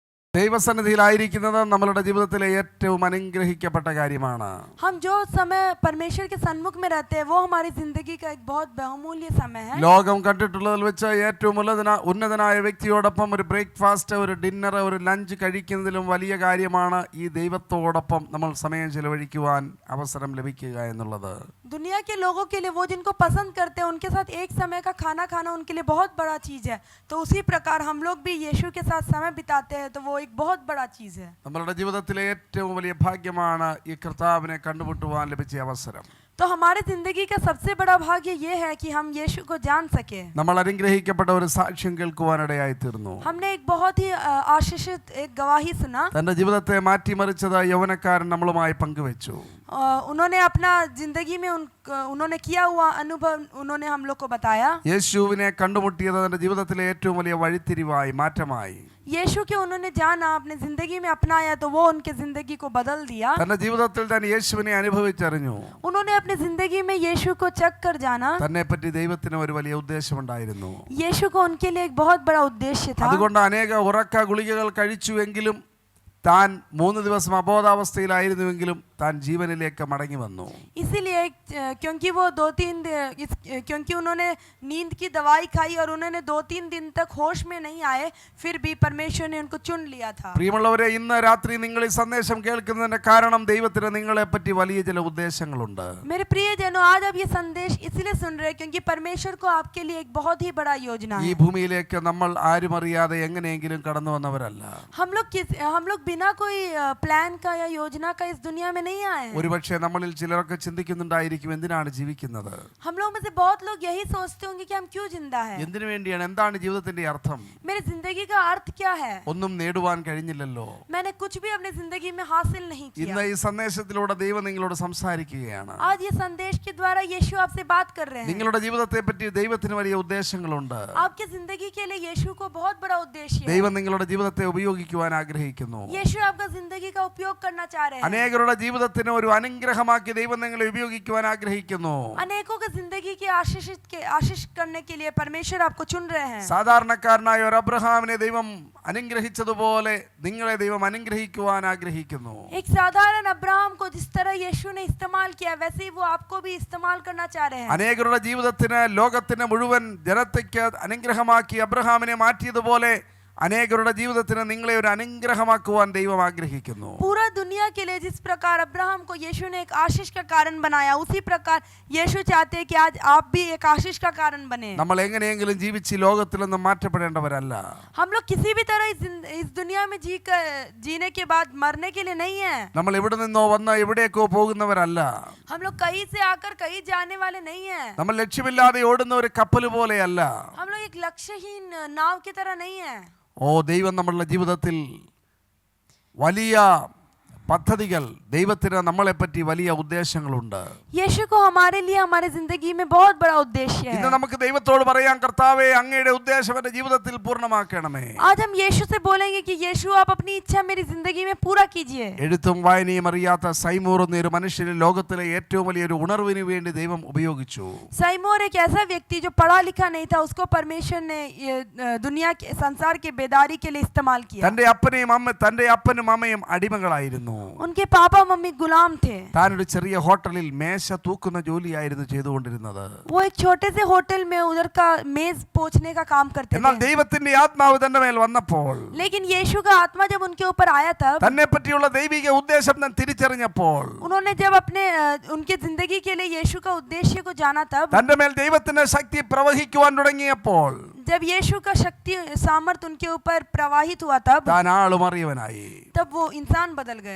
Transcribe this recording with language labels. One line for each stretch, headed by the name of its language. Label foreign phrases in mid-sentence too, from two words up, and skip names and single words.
Malayalam: ദൈവസന്നിധിയിലായിരിക്കുന്നത് നമ്മളുടെ ജീവിതത്തിലെ ഏറ്റവും അനുഗ്രഹിക്കപ്പെട്ട കാര്യമാണ്.
Hindi: हम जो समय परमेश्वर के सन्मुख में रहते हैं वो हमारी जिंदगी का एक बहुत बहुमूल्य समय है.
Malayalam: ലോകം കണ്ടിട്ടുള്ളതിൽ വെച്ച് ഏറ്റവും ഉന്നതനായ വ്യക്തിയോടൊപ്പം ഒരു ബ്രേക്ക്ഫാസ്റ്റ്, ഒരു ഡിന്നർ, ഒരു ലഞ്ച് കഴിക്കുന്നതിലും വലിയ കാര്യമാണ് ഈ ദൈവത്തോടൊപ്പം നമ്മൾ സമയം ചെലവഴിക്കുവാൻ അവസരം ലഭിക്കുക എന്നുള്ളത്.
Hindi: दुनिया के लोगों के लिए, वो जिनको पसंद करते हैं उनके साथ एक समय का खाना खाना उनके लिए बहुत बड़ा चीज है. तो उसी प्रकार हम लोग भी यीशु के साथ समय बिताते हैं तो वो एक बहुत बड़ा चीज है.
Malayalam: നമ്മളുടെ ജീവിതത്തിലെ ഏറ്റവും വലിയ ഭാഗ്യമാണ് ഈ കർത്താവിനെ കണ്ടുമുട്ടുവാൻ ലഭിച്ച അവസരം.
Hindi: तो हमारे जिंदगी का सबसे बड़ा भाग्य ये है कि हम यीशु को जान सके.
Malayalam: നമ്മൾ അനുഗ്രഹിക്കപ്പെട്ട ഒരു സാക്ഷ്യം കേൾക്കുവാനിടയായി തീർന്നു.
Hindi: हमने एक बहुत ही आशीषित एक गवाही सुना.
Malayalam: തന്റെ ജീവിതത്തെ മാറ്റിമറിച്ചത് യൗവനക്കാരൻ നമ്മളുമായി പങ്കുവെച്ചു.
Hindi: उन्होंने अपना जिंदगी में उन्होंने किया हुआ अनुभव उन्होंने हम लोग को बताया.
Malayalam: യേശുവിനെ കണ്ടുമുട്ടിയത് തന്റെ ജീവിതത്തിലെ ഏറ്റവും വലിയ വഴിത്തിരിവായി, മാറ്റമായി.
Hindi: यीशु के उन्होंने जाना, अपने जिंदगी में अपनाया तो वो उनके जिंदगी को बदल दिया.
Malayalam: തന്റെ ജീവിതത്തിൽ താൻ യേശുവിനെ അനുഭവിച്ചറിഞ്ഞു.
Hindi: उन्होंने अपनी जिंदगी में यीशु को चख कर जाना.
Malayalam: തന്നെ പറ്റി ദൈവത്തിന് ഒരു വലിയ ഉദ്ദേശമുണ്ടായിരുന്നു.
Hindi: यीशु को उनके लिए एक बहुत बड़ा उद्देश्य था.
Malayalam: അതുകൊണ്ട് അനേക ഉറക്ക ഗുളികകൾ കഴിച്ചുവെങ്കിലും താൻ 3 ദിവസം അബോധാവസ്ഥയിലായിരുന്നുവെങ്കിലും താൻ ജീവനിലേക്ക് മടങ്ങി വന്നു.
Hindi: इसीलिए क्योंकि वो 2-3 क्योंकि उन्होंने नींद की दवाई खाई और उन्होंने 2-3 दिन तक होश में नहीं आए, फिर भी परमेश्वर ने उनको चुन लिया था.
Malayalam: പ്രിയമുള്ളവരെ, ഇന്ന് രാത്രി നിങ്ങൾ ഈ സന്ദേശം കേൾക്കുന്നതിന്റെ കാരണം ദൈവത്തിന് നിങ്ങളെ പറ്റി വലിയ ചില ഉദ്ദേശങ്ങളുണ്ട്.
Hindi: मेरे प्रियजनों, आज आप ये संदेश इसलिए सुन रहे हैं क्योंकि परमेश्वर को आपके लिए एक बहुत ही बड़ा योजना है.
Malayalam: ഈ ഭൂമിയിലേക്ക് നമ്മൾ ആരും അറിയാതെ എങ്ങനെയെങ്കിലും കടന്നു വന്നവരല്ല.
Hindi: हम लोग बिना कोई प्लान का या योजना का इस दुनिया में नहीं आए हैं.
Malayalam: ഒരുപക്ഷെ നമ്മളിൽ ചിലരൊക്കെ ചിന്തിക്കുന്നുണ്ടായിരിക്കും, എന്തിനാണ് ജീവിക്കുന്നത്?
Hindi: हम लोग में से बहुत लोग यही सोचते होंगे कि हम क्यों जिंदा हैं.
Malayalam: എന്തിനു വേണ്ടിയാണ്? എന്താണ് ജീവിതത്തിന്റെ അർത്ഥം?
Hindi: मेरी जिंदगी का अर्थ क्या है?
Malayalam: ഒന്നും നേടുവാൻ കഴിഞ്ഞില്ലല്ലോ.
Hindi: मैंने कुछ भी अपनी जिंदगी में हासिल नहीं किया.
Malayalam: ഇന്ന് ഈ സന്ദേശത്തിലൂടെ ദൈവം നിങ്ങളോട് സംസാരിക്കുകയാണ്.
Hindi: आज ये संदेश के द्वारा यीशु आपसे बात कर रहे हैं.
Malayalam: നിങ്ങളുടെ ജീവിതത്തെ പറ്റി ദൈവത്തിന് വലിയ ഉദ്ദേശങ്ങളുണ്ട്.
Hindi: आपकी जिंदगी के लिए यीशु को बहुत बड़ा उद्देश्य है.
Malayalam: ദൈവം നിങ്ങളുടെ ജീവിതത്തെ ഉപയോഗിക്കുവാൻ ആഗ്രഹിക്കുന്നു.
Hindi: यीशु आपका जिंदगी का उपयोग करना चाह रहे हैं.
Malayalam: അനേകരുടെ ജീവിതത്തിന് ഒരു അനുഗ്രഹമാക്കി ദൈവം നിങ്ങളെ ഉപയോഗിക്കുവാൻ ആഗ്രഹിക്കുന്നു.
Hindi: अनेकों की जिंदगी के आशीष करने के लिए परमेश्वर आपको चुन रहे हैं.
Malayalam: സാധാരണക്കാരനായ ഒരു അബ്രഹാമിനെ ദൈവം അനുഗ്രഹിച്ചതുപോലെ നിങ്ങളെ ദൈവം അനുഗ്രഹിക്കുവാൻ ആഗ്രഹിക്കുന്നു.
Hindi: एक साधारण अब्राहम को जिस तरह यीशु ने इस्तेमाल किया वैसे ही वो आपको भी इस्तेमाल करना चाह रहे हैं.
Malayalam: അനേകരുടെ ജീവിതത്തിന്, ലോകത്തിന് മുഴുവൻ ജനതയ്ക്ക് അനുഗ്രഹമാക്കി അബ്രഹാമിനെ മാറ്റിയതുപോലെ അനേകരുടെ ജീവിതത്തിന് നിങ്ങളെ ഒരു അനുഗ്രഹമാക്കുവാൻ ദൈവം ആഗ്രഹിക്കുന്നു.
Hindi: पूरा दुनिया के लिए जिस प्रकार अब्राहम को यीशु ने एक आशीष का कारण बनाया, उसी प्रकार यीशु चाहते हैं कि आज आप भी एक आशीष का कारण बने.
Malayalam: നമ്മൾ എങ്ങനെയെങ്കിലും ജീവിച്ച് ലോകത്തിൽ നിന്ന് മാറ്റപ്പെടേണ്ടവരല്ല.
Hindi: हम लोग किसी भी तरह इस दुनिया में जीने के बाद मरने के लिए नहीं है.
Malayalam: നമ്മൾ എവിടെ നിന്നോ വന്ന് എവിടേക്കോ പോകുന്നവരല്ല.
Hindi: हम लोग कहीं से आकर कहीं जाने वाले नहीं है.
Malayalam: നമ്മൾ ലക്ഷ്യമില്ലാതെ ഓടുന്ന ഒരു കപ്പൽ പോലെയല്ല.
Hindi: हम लोग एक लक्ष्यहीन नाव की तरह नहीं है.
Malayalam: ദൈവം നമ്മളുടെ ജീവിതത്തിൽ വലിയ പദ്ധതികൾ, ദൈവത്തിന് നമ്മളെ പറ്റി വലിയ ഉദ്ദേശങ്ങളുണ്ട്.
Hindi: यीशु को हमारे लिए हमारे जिंदगी में बहुत बड़ा उद्देश्य है.
Malayalam: ഇന്ന് നമുക്ക് ദൈവത്തോട് പറയാം, കർത്താവേ, അങ്ങയുടെ ഉദ്ദേശം എന്റെ ജീവിതത്തിൽ പൂർണ്ണമാക്കണമേ.
Hindi: आज हम यीशु से बोलेंगे कि यीशु आप अपनी इच्छा मेरी जिंदगी में पूरा कीजिए.
Malayalam: എഴുത്തും വായനയും അറിയാത്ത സൈമൂർ എന്ന ഒരു മനുഷ്യനെ ലോകത്തിലെ ഏറ്റവും വലിയൊരു ഉണർവിന് വേണ്ടി ദൈവം ഉപയോഗിച്ചു.
Hindi: सैमूर एक ऐसा व्यक्ति जो पढ़ा लिखा नहीं था, उसको परमेश्वर ने दुनिया के संसार के बेदारी के लिए इस्तेमाल किया.
Malayalam: തന്റെ അപ്പനും അമ്മയും അടിമകളായിരുന്നു.
Hindi: उनके पापा मम्मी गुलाम थे.
Malayalam: താനൊരു ചെറിയ ഹോട്ടലിൽ മേശ തൂക്കുന്ന ജോലിയായിരുന്നു ചെയ്തുകൊണ്ടിരുന്നത്.
Hindi: वो एक छोटे से होटल में उधर का मेज पोंछने का काम करते
Malayalam: എന്നാൽ
Hindi: थे.
Malayalam: ദൈവത്തിന്റെ ആത്മാവ് തന്റെ മേൽ വന്നപ്പോൾ,
Hindi: लेकिन यीशु का आत्मा जब उनके ऊपर आया तब
Malayalam: തന്നെ പറ്റിയുള്ള ദൈവിക ഉദ്ദേശം താൻ തിരിച്ചറിഞ്ഞപ്പോൾ,
Hindi: उन्होंने जब अपने उनके जिंदगी के लिए यीशु का उद्देश्य को जाना, तब
Malayalam: തന്റെ മേൽ ദൈവത്തിന്റെ ശക്തി പ്രവഹിക്കുവാൻ തുടങ്ങിയപ്പോൾ,
Hindi: जब यीशु का शक्ति सामर्थ उनके ऊपर प्रवाहित हुआ, तब
Malayalam: താൻ ആളുമറിയവനായി.
Hindi: वो इंसान बदल गए.